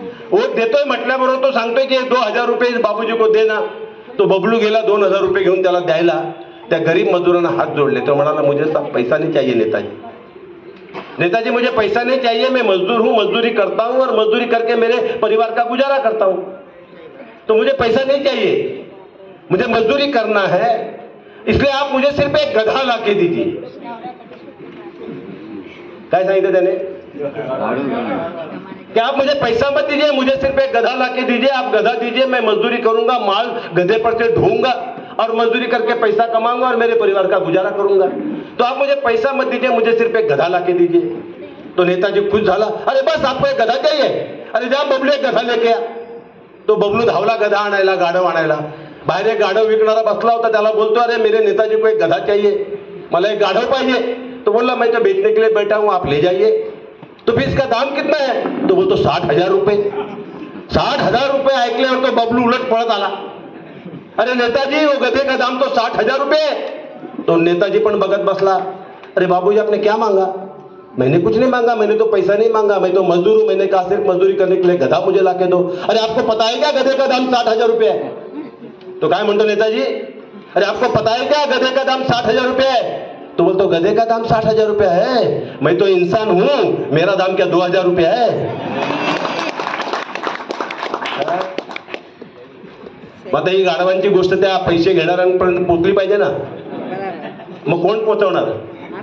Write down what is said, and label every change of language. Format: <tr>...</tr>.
<mr>Vote देतोय म्हटल्याबरोबर तो सांगतोय की</mr> <hi>2,000 रुपये इस बाबूजी को देना.</hi> <mr>तो बबलू गेला 2,000 रुपये घेऊन त्याला द्यायला. त्या गरीब मजदूरांना हात जोडले. तो म्हणाला,</mr> <hi>मुझे सब पैसा नहीं चाहिए नेताजी, मुझे पैसा नहीं चाहिए, मैं मजदूर हूं, मजदूरी करता हूं और मजदूरी करके मेरे परिवार का गुजारा करता हूं. तो मुझे पैसा नहीं चाहिए, मुझे मजदूरी करना है, इसलिए आप मुझे सिर्फ एक गधा ला के दीजिए.</hi> <mr>काय सांगितलं त्याने कि</mr> <hi>आप मुझे पैसा मत दीजिए, मुझे सिर्फ एक गधा ला के दीजिए. आप गधा दीजिए, मैं मजदूरी करूंगा, माल गधे पर से ढोऊंगा और मजदूरी करके पैसा कमाऊंगा और मेरे परिवार का गुजारा करूंगा. तो आप मुझे पैसा मत दीजिए, मुझे सिर्फ एक गधा ला के दीजिए.</hi> <mr>तो नेताजी खुश झाला.</mr> <hi>अरे बस आपको एक गधा चाहिए, अरे जा बबलू एक गधा लेके आ.</hi> <mr>तो बबलू धावला गधा आणायला, गाढव आणायला. बाहेर एक गाढव विकणारा बसला होता. त्याला बोलतो,</mr> <hi>अरे मेरे नेताजी को एक गधा चाहिए,</hi> <mr>मला एक गाढव पाहिजे.</mr> <hi>तो बोला, मैं तो बेचने के लिए बैठा हूं, आप ले जाइए. तो फिर इसका दाम कितना है?</hi> <mr>तो बोलतो</mr> <hi>60,000 रुपये.</hi> <mr>60,000 रुपये ऐकल्यावर तो बबलू उलट पळत आला.</mr> <hi>अरे नेताजी, वो गधे का दाम तो 60,000 रुपये.</hi> <mr>तो नेताजी पण बगत बसला.</mr> <hi>अरे बाबूजी, आपने क्या मांगा? मैंने कुछ नहीं मांगा, मैंने तो पैसा नहीं मांगा, मैं तो मजदूर हूं, मैंने कहा सिर्फ मजदूरी करने के लिए गधा मुझे लाके दो. अरे आपको पता है क्या गधे का दाम 60,000 रुपये है?</hi> <mr>तो काय म्हणतो</mr> <hi>नेताजी, अरे आपको पता है क्या गधे का दाम 60,000 रुपये है?</hi> <mr>तो बोलतो,</mr> <hi>गधे का दाम 60,000 रुपये है, मैं तो इंसान हूं, मेरा दाम क्या 2,000 रुपये है?</hi> <mr>आता ही गाढवांची गोष्ट त्या पैसे घेणाऱ्यांपर्यंत पोहोचली पाहिजे ना. मग कोण पोहोचवणार?</mr>